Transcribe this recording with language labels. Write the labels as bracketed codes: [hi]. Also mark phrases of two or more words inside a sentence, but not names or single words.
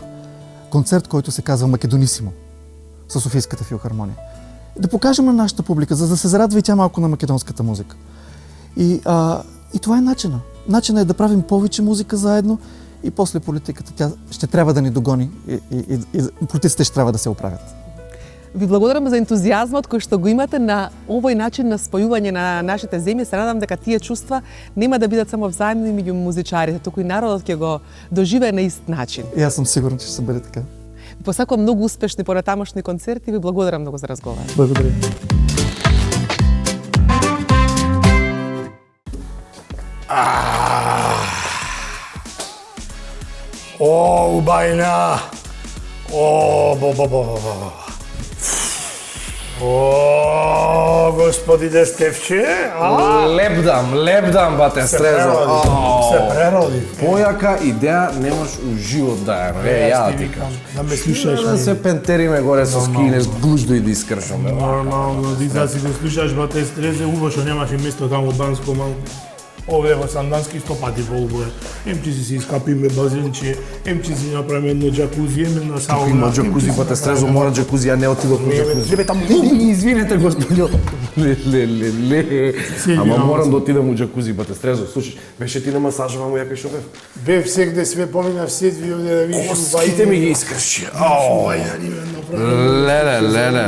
[bg] Концерт, който се казва Македонисимо с Софийската филхармония. Да покажем на нашата публика, за да се зарадва и тя малко на македонската музика. И това е начина. Начинът е да правим повече музика заедно и после политиката тя ще трябва да ни догони и политиците ще трябва да се оправят. [mk] Ви благодарам за ентузијазмот кој што го имате на овој начин на спојување на нашите земји. Се надам дека тие чувства нема да бидат само взаимни меѓу музичарите, туку и народот ќе го доживее на ист начин. [bg] И аз съм сигурен, че ще бъде така. [mk] Ви посакувам многу успешни понатамошни концерти и ви благодарам многу за разговор. [bg] Благодаря. [mk] О, убајна! О, господи Дестевче! Лепдам, бате Стрезо. Се прероди. Појака идеја немаш у живот да е, ја ти кажам. Да ме слушаш. Да се пентериме горе со скине, глуждо и да искршаме. Нормално, да си го слушаш, бате Стрезе, убаво што немаше место таму Банско малку. Овде во Сандански 100 пати полго е. Ем че си искапиме базенче, ем че си направиме едно джакузи, една сауна. Има джакузи, бате Стрезо, мора джакузи, ја не отидов на джакузи. Лебе таму. Извинете, господи. Ле. Ама морам да отидам у джакузи, бате Стрезо. Слушаш, беше ти на масажа, мамо, ја кај бев. Бев сегде све поминав сетви овде да видиш убајна. Ските ми ги искрши. Убајна ни ме направи.